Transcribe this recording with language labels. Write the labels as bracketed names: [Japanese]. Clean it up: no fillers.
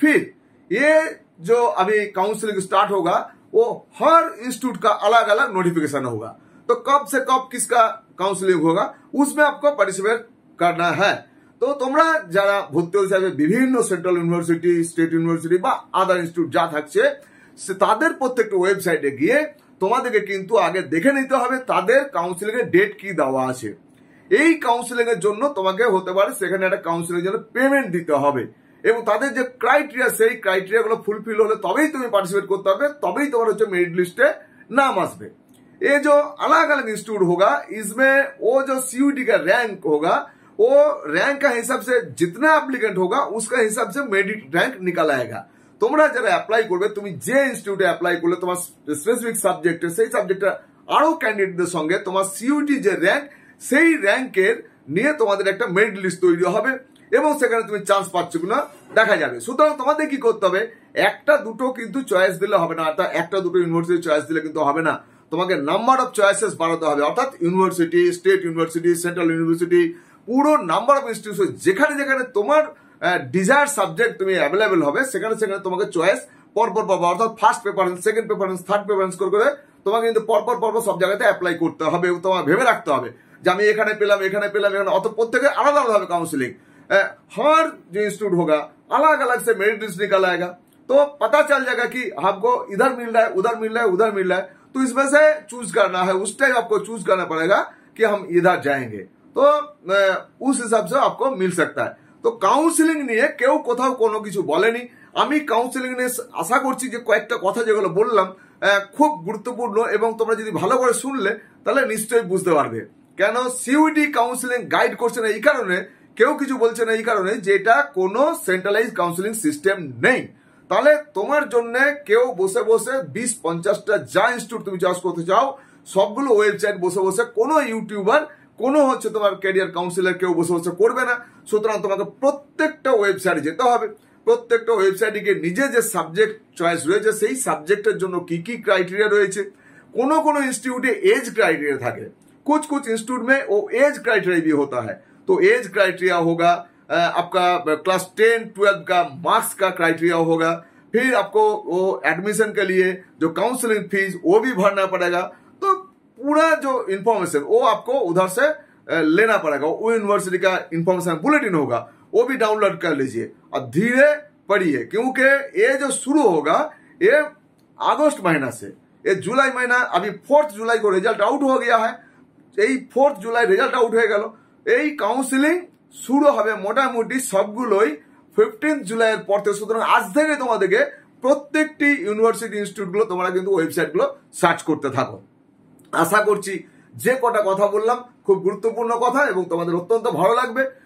[Hindi] फिर ये जो अभी काउंसलिंग स्टार्ट होगा, वो हर इंस्टीट्यूट का अलग अलग नोटिफिकेशन होगा। तो कब से कब किसका काउंसलिंग होगा, उसमें आपको पार्टिसिपेट करना है। [Bangla] तो তোমরা যারা ভর্তি হতে চাইবে বিভিন্ন সেন্ট্রাল ইউনিভার্সিটি, স্টেট ইউনিভার্সিটি বা আদার ইনস্টিটিউট যা থাকছে, তাদের প্রত্যেকটা ওয়েবসাইটে গিয়ে তোমাদেরকে কিন্তু আগে দেখে নিতে হবে তাদের কাউন্সিলিং এর ডেট কি দেওয়া আছে। এই কাউন্সিলিং এর জন্য তোমাকে হতে পারে সেখানে একটা কাউন্সিলিং এর জন্য পেমেন্ট দিতে হবে, এবং তাদের যে ক্রাইটেরিয়া, সেই ক্রাইটেরিয়া গুলো ফুলফিল হলে তবেই তুমি পার্টিসিपेट করতে হবে, তবেই তোমার হচ্ছে [Hindi] मेरिट लिस्ट में नाम आसবে। ये जो अलग अलग इंस्टीट्यूट होगा, इसमें वो जो सीयूटी का रैंक होगा, वो रैंक का हिसाब से जितना एप्लीकेंट होगा उसका हिसाब से मेरिट रैंक निकल आएगा। [Bangla] তোমরা যারা অ্যাপ্লাই করবে, তুমি যে ইনস্টিটিউটে অ্যাপ্লাই করলে তোমার স্পেসিফিক সাবজেক্টে, সেই সাবজেক্টে আরো ক্যান্ডিডেটদের সঙ্গে তোমার সিইউটি যে র্যাঙ্ক, সেই র্যাঙ্কের নিয়ে তোমাদের একটা মেরিট লিস্ট তৈরি হবে, এবং সেখানে তুমি চান্স পাচ্ছ কিনা দেখা যাবে। সুতরাং তোমাদের কি করতে হবে, একটা দুটো কিন্তু চয়েস দিলে হবে না, অর্থাৎ একটা দুটো ইউনিভার্সিটি চয়েস দিলে কিন্তু হবে না, তোমাকে নাম্বার অফ চয়েসেস বাড়াতে হবে। অর্থাৎ university, state university, central university, পুরো নাম্বার অফ ইনস্টিটিউশন যেখানে যেখানে তোমার ডিজায়ার সাবজেক্ট তুমি অ্যাভেলেবেল হবে, সেখানে সেখানে তোমাকে চয়েস পরপর পাবো। অর্থাৎ first preference, second preference, third preference করে তোমাকে কিন্তু পরপর সব জায়গাতে অ্যাপ্লাই করতে হবে, এবং তোমার ভেবে রাখতে হবে যে আমি এখানে পেলাম, এখানে পেলাম, এখানে। অত প্রত্যেকে আলাদা আলাদা হবে काउंसलिंग। [Hindi] हर जो इंस्टीट्यूट होगा अलग अलग से मेरिट लिस्ट निकल आएगा, तो पता चल जाएगा कि आपको इधर मिल रहा है, उधर मिल रहा है, उधर मिल रहा है, तो इसमें से चूज करना है। उस टाइम आपको चूज करना पड़ेगा कि हम इधर जाएंगे, तो उस हिसाब से आपको मिल सकता है। [Bangla] तो काउंसलिंग নিয়ে কেউ কোথাও কোনো কিছু বলেনি। আমি কাউন্সিলিং নিয়ে আশা করছি যে কয়েকটা কথা যেগুলো বললাম খুব গুরুত্বপূর্ণ, এবং তোমরা যদি ভালো করে শুনলে তাহলে নিশ্চয়ই বুঝতে পারবে। কেন সিইউটি কাউন্সিলিং গাইড করছে না এই কারণে, কেউ কিছু বলছে না এই কারণে যে এটা কোনো সেন্ট্রালাইজ কাউন্সিলিং সিস্টেম নেই। তাহলে তোমার জন্য কেউ বসে বসে 20-50টা যা ইনস্টিটিউট তুমি চয়েস করতে চাও, সবগুলো ওয়েবসাইট বসে বসে কোনো ইউটিউবার, কোনো হচ্ছে তোমার ক্যারিয়ার কাউন্সিলর কেউ বসে বসে করবে না। সুতরাং তোমাকে প্রত্যেকটা ওয়েবসাইটে যেতে হবে, প্রত্যেকটা ওয়েবসাইটে গিয়ে নিজে যে সাবজেক্ট চয়েস রয়েছে সেই সাবজেক্টের জন্য কি কি ক্রাইটেরিয়া রয়েছে। কোনো কোনো [Hindi] इंस्टीट्यूट एज क्राइटेरिया থাকে, कुछ कुछ इंस्टीट्यूट में वो एज क्राइटेरिया भी होता है। तो एज क्राइटेरिया होगा, आपका क्लास 10-12 का मार्क्स का क्राइटेरिया होगा, फिर आपको वो एडमिशन के लिए जो काउंसलिंग फीस वो भी भरना पड़ेगा। तो पूरा जो इन्फॉर्मेशन वो आपको उधर से लेना पड़ेगा, वो यूनिवर्सिटी का इन्फॉर्मेशन बुलेटिन होगा, वो भी डाउनलोड कर लीजिए और धीरे पढ़िए, क्योंकि ये जो शुरू होगा ये अगस्त महीना से, ये जुलाई महीना, अभी 4 जुलाई को रिजल्ट आउट हो गया है, [Bangla] এই 4 জুলাই রেজাল্ট আউট হয়ে গেল। এই কাউন্সিলিং শুরু হবে মোটামুটি সবগুলোই 15 জুলাইয়ের পর থেকে। সুতরাং আজ থেকে তোমাদেরকে প্রত্যেকটি ইউনিভার্সিটি ইনস্টিটিউটগুলো তোমরা কিন্তু ওয়েবসাইটগুলো সার্চ করতে থাকো। আশা করছি যে কটা কথা বললাম খুব গুরুত্বপূর্ণ কথা, এবং তোমাদের অত্যন্ত ভালো লাগবে।